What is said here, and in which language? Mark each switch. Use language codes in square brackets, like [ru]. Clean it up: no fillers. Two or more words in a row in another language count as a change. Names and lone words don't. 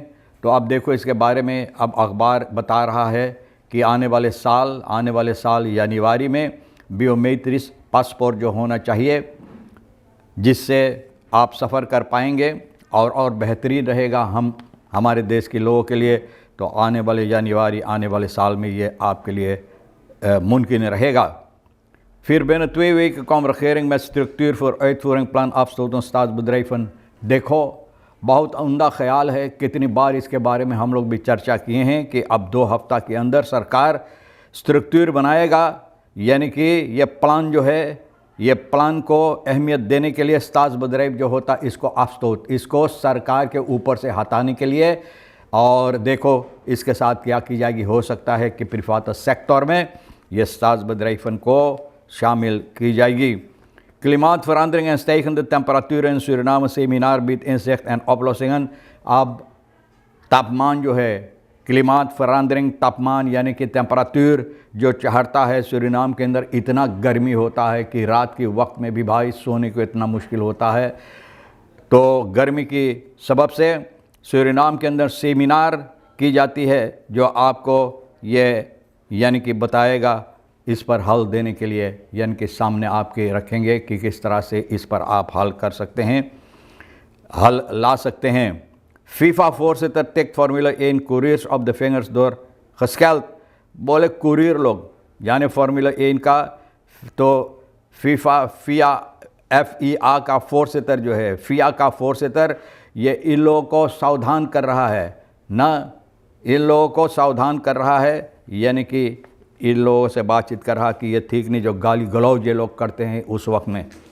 [hns] तो अब देखो, इसके बारे में अब अखबार बता रहा है कि आने वाले साल यानीवारी में बियोमेट्रिक पासपोर्ट जो होना चाहिए, जिससे आप सफ़र कर पाएंगे और बेहतरीन रहेगा हमारे देश के लोगों के लिए। तो आने वाले यानीवारी, आने वाले साल में ये आपके लिए मुमकिन रहेगा। [nl] Vier binnen 2 weken kwam regering met structuur voor uitvoering plan afsluitend staatsbedrijven। [hns] देखो, बहुत उम्दा ख्याल है। कितनी बार इसके बारे में हम लोग भी चर्चा किए हैं कि अब 2 हफ्ता के अंदर सरकार स्ट्रक्चर बनाएगा, यानी कि ये प्लान जो है, ये प्लान को अहमियत देने के लिए स्ताज़ जो होता इसको सरकार के ऊपर से हटाने के लिए। और देखो, इसके साथ क्या की जाएगी। हो सकता है कि प्रिवात सेक्टर में ये स्ताज़ को शामिल की जाएगी। [nl] Klimaatverandering en stijgende temperaturen in Suriname seminar biedt inzicht en oplossingen। [hns] अब तापमान जो है, क्लिमातverandering तापमान यानी कि टेम्परेचर जो चढ़ता है सूरीनाम के अंदर, इतना गर्मी होता है कि रात के वक्त में भी भाई सोने को इतना मुश्किल होता है। तो गर्मी की सबब से सूरीनाम के अंदर सेमिनार की जाती है, जो आपको ये यानी कि बताएगा, इस पर हल देने के लिए, यानी कि सामने आपके रखेंगे कि किस तरह से इस पर आप हल कर सकते हैं, हल ला सकते हैं। [nl] FIFA-voorzitter tikt Formule 1 coureurs op de vingers door gescheld। [hns] बोले कुरियर लोग, यानी फार्मूला 1 का, तो FIA का फोर्सेटर जो है, FIA का फोर्सेटर, ये इन लोगों को सावधान कर रहा है ना, इन लोगों को सावधान कर रहा है, यानी कि इन लोगों से बातचीत कर रहा कि ये ठीक नहीं जो गाली गलौज ये लोग करते हैं उस वक्त में।